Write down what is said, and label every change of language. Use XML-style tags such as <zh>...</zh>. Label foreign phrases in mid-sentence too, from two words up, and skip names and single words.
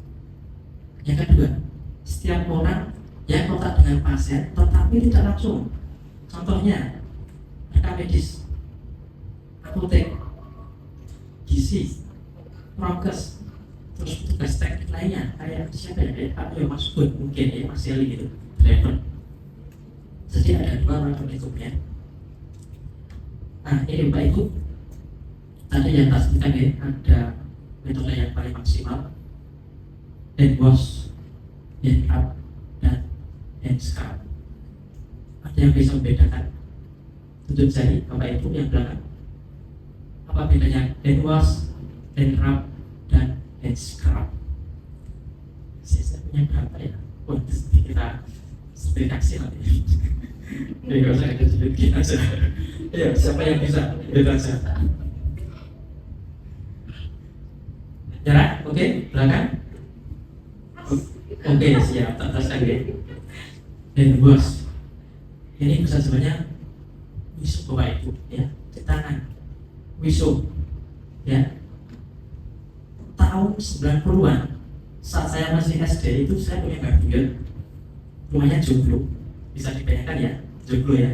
<id>Yang kedua, setiap orang yang kontak dengan pasien tetapi tidak langsung Contohnya rekam medis, apotek, gizi, prokes, terus tugas teknik lainnya kayak siapa ya, kayak Pak Yo Mas Bun mungkin ya, Mas Yeli gitu, driver. Jadi ada 2 orang pengikutnya. Nah ini Bapak Ibu, tadi yang tak sebutkan ya, ada metode yang paling maksimal,</id> <en>hand wash, hand up, dan hand scrub.</en> <id>Ada yang bisa membedakan? Tunjuk jari Bapak Ibu yang belakang. Apa bedanya</id> <en>hand wash, hand rub,</en> <id>dan</id> <en>hand scrub?</en> <id>Saya punya berapa ya? Untuk kita sertifikasi nanti. Ya nggak usah kita sedikit aja. Ya siapa yang bisa? Beda saja. Nyerah? Oke, belakang. Oke, siap. Atas lagi.</id> <en>Hand wash.</en> <id>Ini bisa sebenarnya wisuk Bapak Ibu ya, di tangan wisuk ya. Tahun 90-an saat saya masih SD itu saya punya Mbak Buyut, rumahnya joglo, bisa dibayangkan ya, joglo ya.</id>